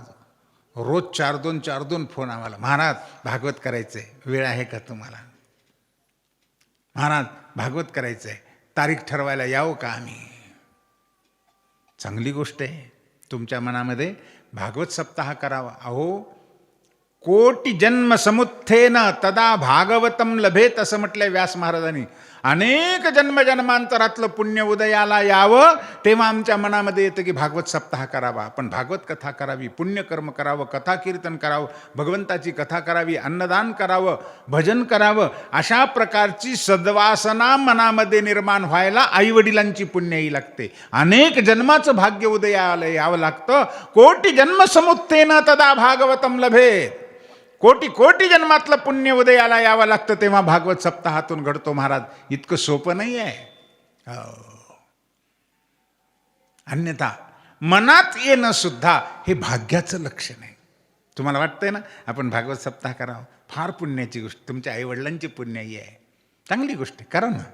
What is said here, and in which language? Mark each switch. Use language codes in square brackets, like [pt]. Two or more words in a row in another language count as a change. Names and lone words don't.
[mr] रोज 4-2 फोन आम्हाला, महाराज भागवत करायचंय, वेळ आहे का तुम्हाला? महाराज भागवत करायचंय, तारीख ठरवायला यावं का आम्ही? चांगली गोष्ट आहे, तुमच्या मनामध्ये भागवत सप्ताह करावा. अहो, [sa] कोटी जन्म समुत्थेन तदा भागवतम लभेत [mr] असं म्हटलंय व्यास महाराजांनी. अनेक जन्मजन्मांतरातलं पुण्य उदयाला यावं तेव्हा आमच्या मनामध्ये येतं की भागवत सप्ताह करावा, आपण भागवत कथा करावी, पुण्यकर्म करावं, कथा कीर्तन करावं, भगवंताची कथा करावी, अन्नदान करावं, भजन करावं. अशा प्रकारची सद्वासना मनामध्ये निर्माण व्हायला आईवडिलांची पुण्याई लागते, अनेक जन्माचं भाग्य उदयाला यावं लागतं. [sa] कोटी जन्म समुत्थेन तदा भागवतम लभेत. [mr] कोटी कोटी जन्मातलं पुण्य उदयाला यावं लागतं तेव्हा भागवत सप्ताहातून घडतो महाराज. इतकं सोपं नाही आहे. अन्यथा मनात येणं सुद्धा हे भाग्याचं लक्षण आहे. तुम्हाला वाटतंय ना आपण भागवत सप्ताह करावं, फार पुण्याची गोष्ट, तुमच्या आईवडिलांची पुण्याई आहे, चांगली गोष्ट आहे, करा ना.